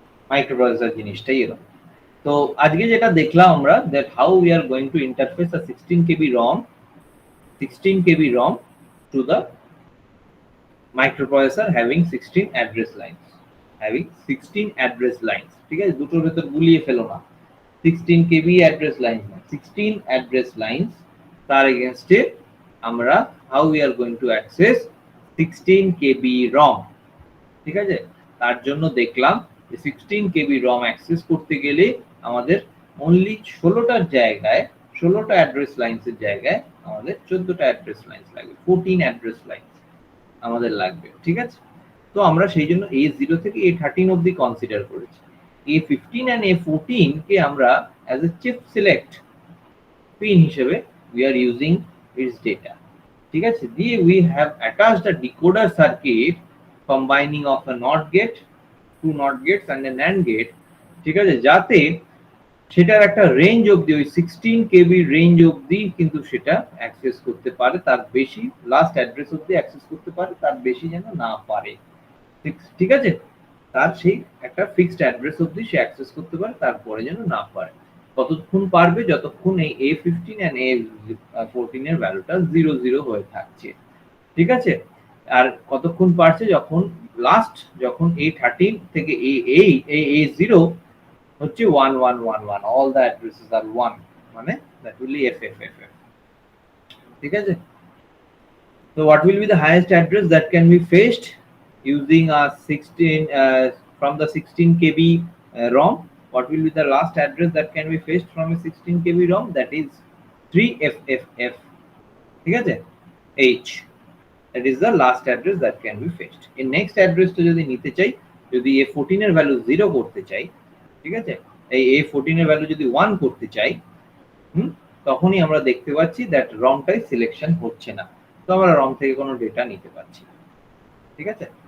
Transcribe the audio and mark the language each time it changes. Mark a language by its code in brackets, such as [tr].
[bn] Microprocessor জিনিসটাই এরকম। তো আজকে যেটা দেখলাম আমরা, [en] That how we are going to interface a 16 KB ROM, 16 KB ROM to the microprocessor having 16 address lines, having 16 address lines, ঠিক আছে? [bn] দুটোর ভেতর গুলিয়ে ফেলো না, [en] 16 KB address lines না, 16 address lines, [bn] তার এগেইনস্টে আমরা [en] how we are going to access 16 KB ROM, ঠিক আছে? [bn] তার জন্য দেখলাম যে 16 KB ROM অ্যাক্সেস করতে গেলে আমাদের অনলি 16টার জায়গায়, 16টা অ্যাড্রেস লাইনসের জায়গায় আমাদের 14টা অ্যাড্রেস লাইনস লাগবে, 14 অ্যাড্রেস লাইনস আমাদের লাগবে, ঠিক আছে? তো আমরা সেই জন্য A0 থেকে A13 অবধি কনসিডার করেছি। [en] A15 and A14 [bn] কে আমরা [en] as a chip select pin [bn] হিসেবে [en] we are using its data, ঠিক আছে? [bn] দিয়ে [en] we have attached a decoder circuit combining of a NOT gate, two NOT gates and a NAND gate, [bn] ঠিক আছে? যাতে সেটার একটা রেঞ্জ অবধি, ওই 16 KB রেঞ্জ অবধি কিন্তু সেটা অ্যাক্সেস করতে পারে, তার বেশি লাস্ট অ্যাড্রেস অবধি অ্যাক্সেস করতে পারে, তার বেশি যেন না পারে, ঠিক আছে? তার সেই একটা ফিক্সড অ্যাড্রেস অবধি সে অ্যাক্সেস করতে পারে, তারপরে যেন না পারে। কতক্ষণ পারবে? যতক্ষণ এই A15 and A14 এর ভ্যালুটা 00 হয়ে থাকছে, ঠিক আছে? আর কতক্ষণ পারছে? যখন লাস্ট, যখন [en] A13 থেকে A0 হচ্ছে 1111, all the addresses are 1, [bn] মানে [en] that will be FFFF, ঠিক আছে? So what will be the highest address that can be fetched using a 16 from the 16 KB ROM? What will be the last address that can be fetched from a 16 KB ROM? That is 3FFF, [bn] ঠিক আছে? [en] H, that is the last address that can be fetched. In next address [bn] টা যদি নিতে চাই, যদি A14 এর value 0 করতে চাই, ঠিক আছে? এই A14 এর ভ্যালু যদি 1 করতে চাই, তখনই আমরা দেখতে পাচ্ছি [en] that [bn] রমটাই সিলেকশন হচ্ছে না, তো আমরা রম থেকে কোনো ডেটা নিতে পারছি না, ঠিক আছে?